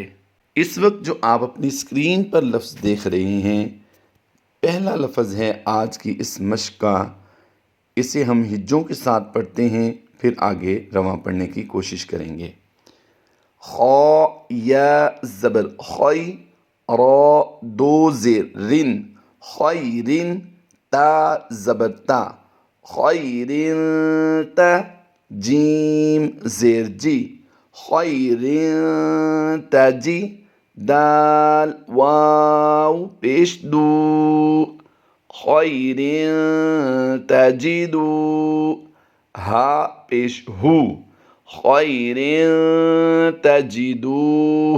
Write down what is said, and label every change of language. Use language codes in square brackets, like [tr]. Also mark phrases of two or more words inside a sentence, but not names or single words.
[ur] اس وقت جو آپ اپنی اسکرین پر لفظ دیکھ رہے ہیں، پہلا لفظ ہے آج کی اس مشق کا۔ اسے ہم ہجوں کے ساتھ پڑھتے ہیں، پھر آگے رواں پڑھنے کی کوشش کریں گے۔ خا یا زبر خی، را دو زیر رن، خیرن، تا زبر تا، خیرن تا، جیم زیر جی، خیرن تجی، دال واو پیش دو، خیرن تجدو، ہا پیش ہو، خیرن تجدوہ۔